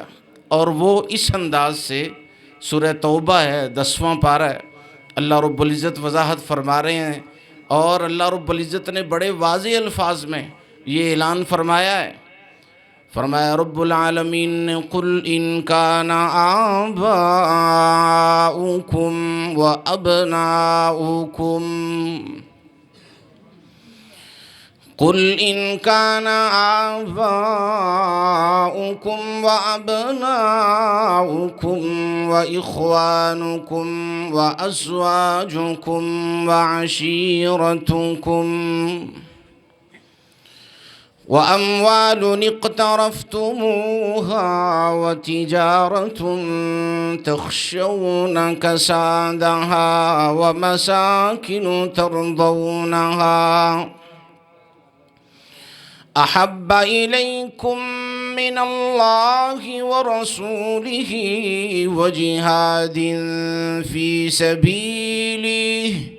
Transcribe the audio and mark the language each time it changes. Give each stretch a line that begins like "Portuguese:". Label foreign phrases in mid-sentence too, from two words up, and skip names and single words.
Urdu: اور وہ اس انداز سے سورہ توبہ ہے، 10واں پارہ ہے، اللہ رب العزت وضاحت فرما رہے ہیں، اور اللہ رب العزت نے بڑے واضح الفاظ میں یہ اعلان فرمایا ہے۔ فرمایا رب العالمین نے
Arabic: قل ان کان آباؤکم و ابناؤکم، قل ان کان آباؤکم و ابناؤکم و اخوانکم و ازواجکم و عشیرتکم وأموال اقترفتموها وتجارة تخشون كسادها ومساكن ترضونها أحب إليكم من الله ورسوله وجهاد في سبيله